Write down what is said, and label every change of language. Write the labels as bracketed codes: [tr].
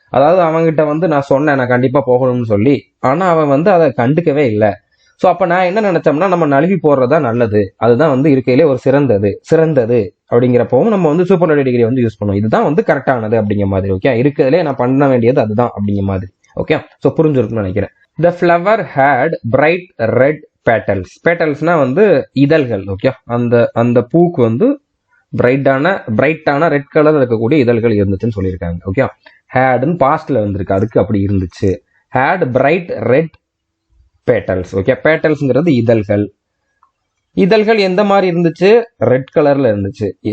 [ta] அதாவது அவங்கிட்ட வந்து நான் சொன்னேன் நான் கண்டிப்பா போகணும்னு சொல்லி, ஆனா அவன் வந்து அதை கண்டுக்கவே இல்லை. சோ அப்ப நான் என்ன நினைச்சோம்னா நம்ம நழுவி போடுறதா நல்லது, அதுதான் வந்து இருக்கையிலே ஒரு சிறந்தது அப்படிங்கிறப்பவும் நம்ம வந்து சூப்பர்லேட்டிவ் டிகிரி வந்து யூஸ் பண்ணுவோம். இதுதான் வந்து கரெக்டானது அப்படிங்கிற மாதிரி. ஓகே, இருக்கிறதுலே நான் பண்ண வேண்டியது அதுதான் அப்படிங்கிற மாதிரி. ஓகே, சோ புரிஞ்சிருக்குன்னு நினைக்கிறேன். [en] The flower had bright red petals. [ta] பெட்டல்ஸ்னா வந்து இதழ்கள். ஓகே, அந்த பூக்கு வந்து பிரைட்டான ரெட் கலர்ல இருக்கக்கூடிய இதழ்கள் இருந்துச்சுன்னு சொல்லியிருக்காங்க. ஓகே, ஹேட்னு பாஸ்ட்ல வந்திருக்கு, அதுக்கு அப்படி இருந்துச்சு. Had bright red battles. Okay, பேட்டல்ஸ்ங்கிறது இதழ்கள். இதழ்கள் எந்த மாதிரி இருந்துச்சு, ரெட் கலர்ல இருந்துச்சு.